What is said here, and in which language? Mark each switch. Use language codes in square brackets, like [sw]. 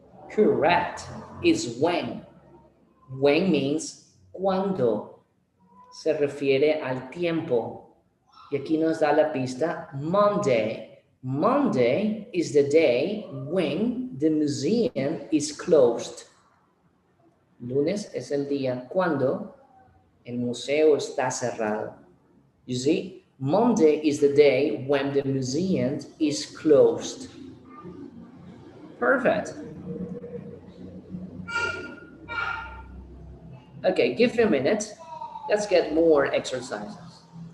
[en] Correct. Is when. When means cuando. [es] Se refiere al tiempo. Y aquí nos da la pista Monday. [en] Monday is the day when the museum is closed. [es] Lunes es el día cuando el museo está cerrado. [en] You see, Monday is the day when the museum is closed. Perfect. Okay, give me a minute. Let's get more exercises.